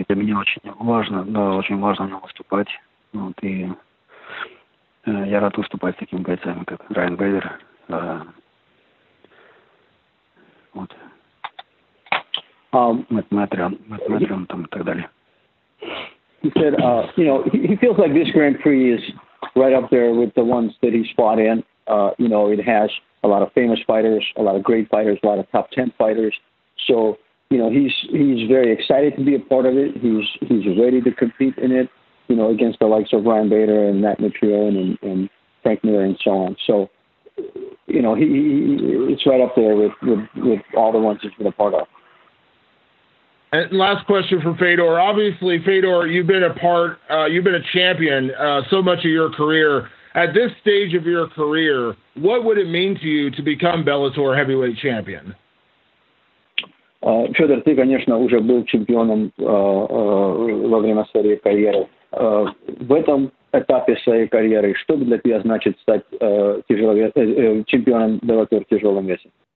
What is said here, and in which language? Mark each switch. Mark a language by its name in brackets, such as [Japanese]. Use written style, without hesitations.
[Russian] И для меня очень важно, да, очень важно в нем выступать. Вот, и я рад выступать с такими бойцами, как Райан Бейдер. Вот. Мэтт Мэттриан там и так далее. [English] He said, he feels like this Grand Prix is right up there with the ones that he's fought in. It has a lot of famous fighters, a lot of great fighters, a lot of top 10 fighters. So, he's very excited to be a part of it. He's ready to compete in it, against the likes of Ryan Bader and Matt Mitrione and Frank Mir and so on. So, it's right up there with all the ones he's been a part of. And last question for Fedor. Obviously, Fedor, you've been a champion so much of your career. At this stage of your career, what would it mean to you to become Bellator heavyweight champion? [Russian] Федор, ты, конечно, уже был чемпионом во время своей карьеры. В этом этапе своей карьеры, что для тебя значит стать чемпионом Bellator в тяжелом весе?